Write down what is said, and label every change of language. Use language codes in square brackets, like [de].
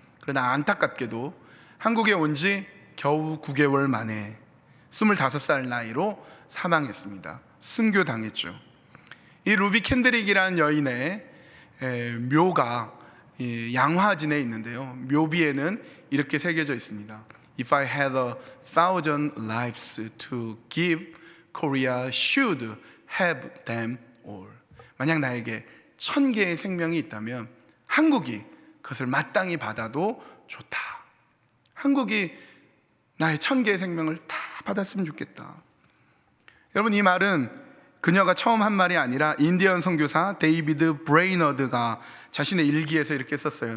[ko] 그러나 안타깝게도 한국에 온 지 겨우 9개월 만에 25살 나이로 사망했습니다. 순교당했죠. 이 루비 캔드릭이라는 여인의 묘가 양화진에 있는데요, 묘비에는 이렇게 새겨져 있습니다. [en] If I had 1,000 lives to give, Korea should have them all. [ko] 만약 나에게 1,000개의 생명이 있다면 한국이 그것을 마땅히 받아도 좋다. 한국이 나의 1,000개의 생명을 다 받았으면 좋겠다. 여러분, 이 말은 그녀가 처음 한 말이 아니라 인디언 선교사 데이비드 브레이너드가 자신의 일기에서 이렇게 썼어요.